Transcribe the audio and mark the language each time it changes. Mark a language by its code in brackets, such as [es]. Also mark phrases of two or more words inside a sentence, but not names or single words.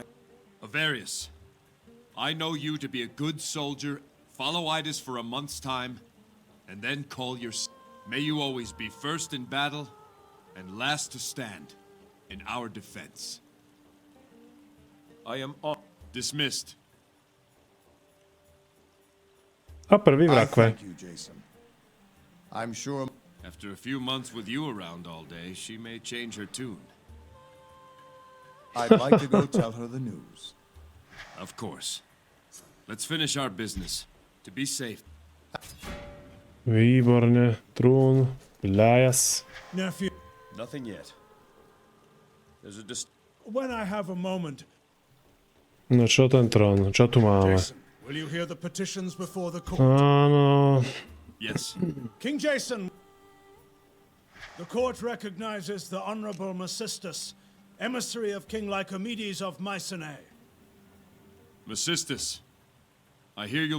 [en] Avarius, I know you to be a good soldier. Follow Idas for a month's time, and then call your... May you always be first in battle, and last to stand in our defense. I am Dismissed. [sk] A prvý v [en] I [sk] rakve. [en] thank you, Jason. I'm sure... After a few months with you around all day, she may change her tune. I'd like to go tell her the news. Of course. Let's finish our business. To be safe. [sk] Výborne. Trún. Lájas. [en] Nephew, Nothing yet. There's a when I have a moment, [sk] No čo ten trón? Čo tu máme? [en] Jason, will you hear the petitions before the court? [sk] Áno. [en] Yes. King Jason, the court recognizes the Honorable Mesistus, emissary of King Lycomedes of Mycenae. Mesistus, I hear you'll...